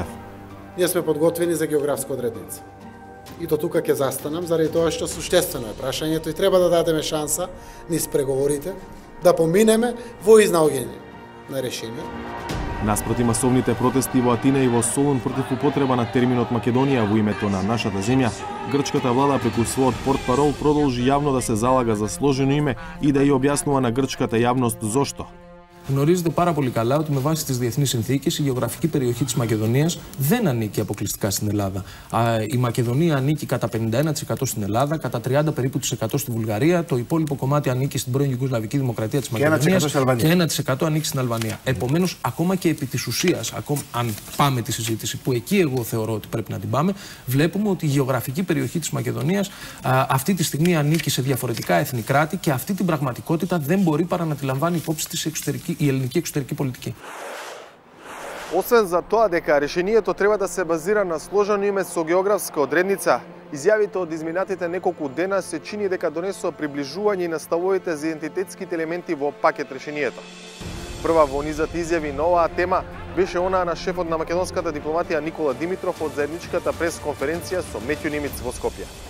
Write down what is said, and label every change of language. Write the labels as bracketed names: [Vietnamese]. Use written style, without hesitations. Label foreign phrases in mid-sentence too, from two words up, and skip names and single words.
[Macedonian] Ние сме подготвени за географска одредница. И до тука ќе застанам, заради тоа што суштествено е прашањето и треба да дадеме шанса низ преговорите да поминеме во изнаоѓање на решение. Наспроти масовните протести во Атина и во Солун против употреба на терминот Македонија во името на нашата земја, грчката влада преку својот портпарол продолжи јавно да се залага за сложено име и да ја објаснува на грчката јавност зошто. [Greek] Γνωρίζετε πάρα πολύ καλά ότι με βάση τις διεθνείς συνθήκες η γεωγραφική περιοχή της Μακεδονίας δεν ανήκει αποκλειστικά στην Ελλάδα. Η Μακεδονία ανήκει κατά 51% στην Ελλάδα, κατά 30% περίπου στη Βουλγαρία, το υπόλοιπο κομμάτι ανήκει στην πρώην Ιουγκοσλαβική Δημοκρατία της Μακεδονίας και 1% ανήκει στην Αλβανία. Επομένως, ακόμα και επί της ουσίας, αν πάμε τη συζήτηση, που εκεί εγώ θεωρώ ότι πρέπει να την πάμε, βλέπουμε ότι η γεωγραφική περιοχή της Μακεδονίας αυτή τη στιγμή ανήκει σε διαφορετικά εθνικά κράτη και αυτή την πραγματικότητα δεν μπορεί παρά να τη λαμβάνει υπόψη της η ελληνική εξωτερική πολιτική. [Macedonian] Освен за тоа дека решението треба да се базира на сложено име со географска одредница, изјавите од изминатите неколку дена се чини дека донесоа приближување на ставовите за идентитетските елементи во пакет решението. Прва во низот изјави на оваа тема беше онаа на шефот на македонската дипломатија Никола Димитров од заедничката пресконференција со Метју Немиц во Скопје.